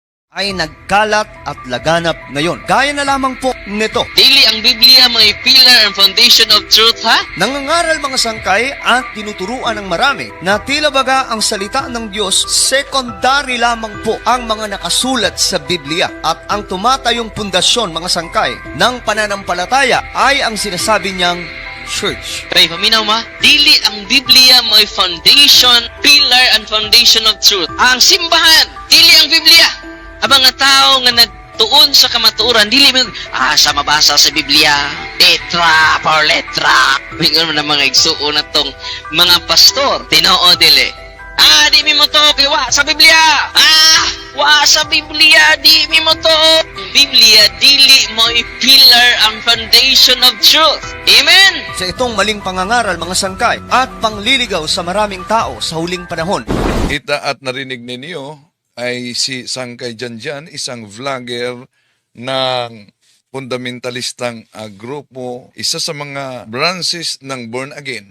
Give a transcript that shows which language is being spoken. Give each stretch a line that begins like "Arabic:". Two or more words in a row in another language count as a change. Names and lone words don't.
Filipino: ay nagkalat at laganap ngayon. Gaya na lamang po nito.
Cebuano: Dili ang Biblia may
English: pillar and foundation of truth,
Cebuano: ha?
Filipino: Nangangaral mga sangkay at tinuturuan ng marami na tila baga ang salita ng Diyos, secondary lamang po ang mga nakasulat sa Biblia. At ang tumatayong pundasyon mga sangkay ng pananampalataya ay ang sinasabi niyang church.
Cebuano: Pray, paminaw ma. Dili ang Biblia may
English: foundation, pillar and foundation of truth.
Cebuano: Ang simbahan, dili ang Biblia. Ang mga tao nga nagtuon sa kamatuoran, dili mo, sa mabasa sa Biblia,
Spanish: letra por letra.
Cebuano: Mingon mo na mga igsuon na tong mga pastor, tinoo dili. Di mi mo to, kay wa sa Biblia. Wa sa Biblia, di mi mo to. Biblia, dili mo pillar ang
English: foundation of truth.
Cebuano: Amen?
Filipino: Sa itong maling pangangaral mga sangkay at pangliligaw sa maraming tao sa huling panahon. Kita at narinig ninyo ay si Sangkay Janjan, isang vlogger ng fundamentalistang grupo, isa sa mga branches ng Born Again.